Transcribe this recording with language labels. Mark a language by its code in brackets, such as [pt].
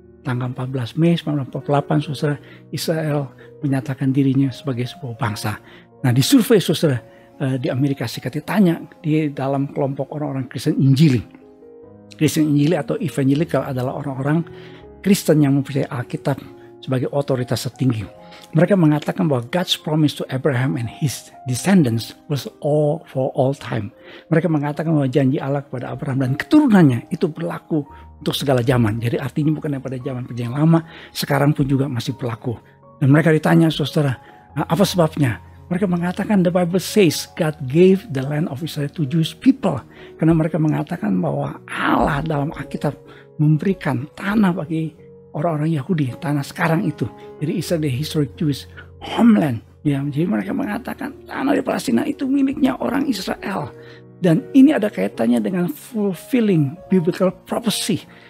[id] Tanggal 14 Mei 1948 saudara, Israel menyatakan dirinya sebagai sebuah bangsa. Nah, di survei saudara di Amerika Serikat ditanya di dalam kelompok orang-orang Kristen Injili. Kristen Injili atau evangelical adalah orang-orang Kristen yang mempercayai Alkitab sebagai otoritas tertinggi. Mereka mengatakan bahwa [en] God's promise to Abraham and his descendants was all for all time. [id] Mereka mengatakan bahwa janji Allah kepada Abraham dan keturunannya itu berlaku untuk segala zaman. Jadi artinya bukan pada zaman perjanjian lama, sekarang pun juga masih berlaku. Dan mereka ditanya saudara, apa sebabnya? Mereka mengatakan [en] the Bible says God gave the land of Israel to Jewish people. [id] Karena mereka mengatakan bahwa Allah dalam Alkitab memberikan tanah bagi orang-orang Yahudi, tanah sekarang itu. Jadi Israel [en] the historic Jewish homeland. [id] Ya, jadi mereka mengatakan tanah di Palestina itu miliknya orang Israel. Dan ini ada kaitannya dengan [en] fulfilling biblical prophecy.